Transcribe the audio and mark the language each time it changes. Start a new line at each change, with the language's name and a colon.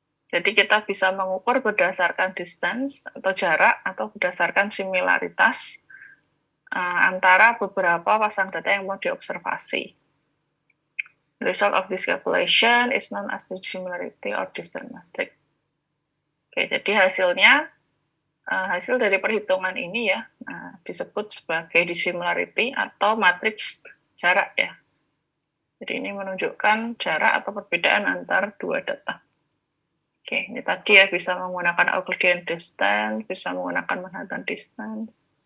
Indonesian: Jadi kita bisa mengukur berdasarkan distance atau jarak atau berdasarkan similaritas antara beberapa pasang data yang mau diobservasi.
English: The result of this calculation is known as the similarity or distance matrix.
Indonesian: Oke, jadi hasil dari perhitungan ini ya disebut sebagai dissimilarity atau matriks jarak ya. Jadi ini menunjukkan jarak atau perbedaan antar dua data. Oke, ini tadi ya bisa menggunakan Euclidean distance, bisa menggunakan Manhattan distance.